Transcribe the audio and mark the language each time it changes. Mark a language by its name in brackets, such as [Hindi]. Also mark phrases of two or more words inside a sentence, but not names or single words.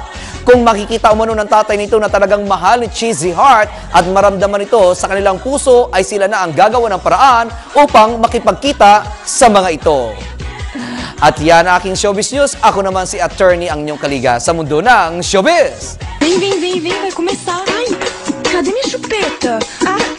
[Filipino] Kung makikita umano ng tatay nito na talagang mahal ni Chis si Heart at maramdaman ito sa kanilang puso, ay sila na ang gagawa ng paraan upang makipagkita sa mga ito. At yan ang aking [English] showbiz news. [Filipino] Ako naman si attorney ang inyong kaliga sa mundo ng showbiz. [Portuguese] Vem, vai começar. Ai, cadê minha chupeta? Ah,